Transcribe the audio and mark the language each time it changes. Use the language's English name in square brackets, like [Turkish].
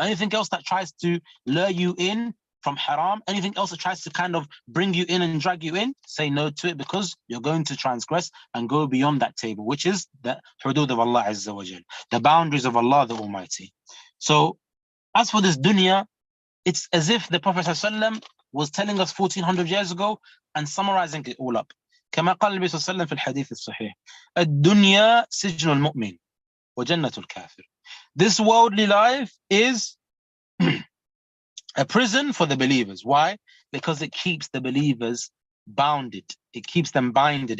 [English] Anything else that tries to lure you in from haram, anything else that tries to kind of bring you in and drag you in, say no to it, because you're going to transgress and go beyond that table, which is the hudud of Allah Azza wa Jal, the boundaries of Allah the Almighty. So as for this dunya, it's as if the Prophet ﷺ was telling us 1400 years ago and summarizing it all up. [Arabic] كما قال النبي صلى الله عليه وسلم في الحديث الصحيح الدنيا سجن المؤمن وجنة الكافر. [English] This worldly life is a prison for the believers. Why? Because it keeps the believers bounded. It keeps them binded.